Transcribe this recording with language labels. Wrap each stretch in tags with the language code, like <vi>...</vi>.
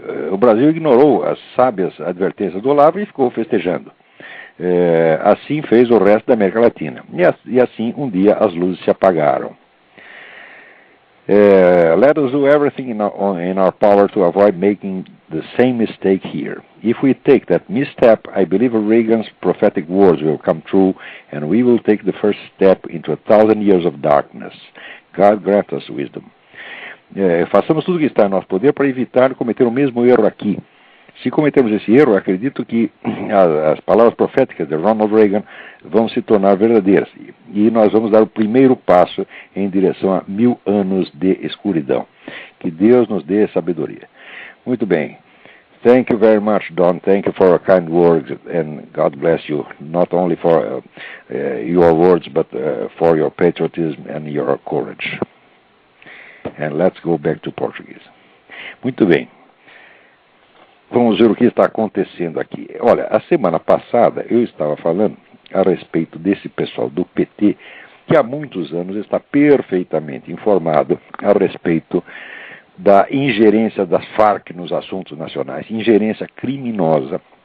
<pt>O Brasil ignorou as sábias advertências do Olavo e ficou festejando. Assim fez o resto da América Latina. E assim, um dia, as luzes se apagaram.</pt> <en>Let us do everything in our power to avoid making the same mistake here. If we take that misstep, I believe Reagan's prophetic words will come true, and we will take the first step into 1,000 years of darkness. God grant us wisdom.</en> <pt>Façamos tudo o que está em nosso poder para evitar cometer o mesmo erro aqui. Se cometermos esse erro, eu acredito que as palavras proféticas de Ronald Reagan vão se tornar verdadeiras. E nós vamos dar o primeiro passo em direção a 1000 anos de escuridão. Que Deus nos dê sabedoria. Muito bem.</pt> <en>Thank you very much, Don. Thank you for your kind words, and God bless you, not only for your words, but for your patriotism and your courage. And let's go back to Portuguese.</en> <pt>Muito bem. Vamos ver o que está acontecendo aqui. Olha, a semana passada eu estava falando a respeito desse pessoal do PT, que há muitos anos está perfeitamente informado a respeito da ingerência das Farc nos assuntos nacionais, ingerência criminosa.</pt>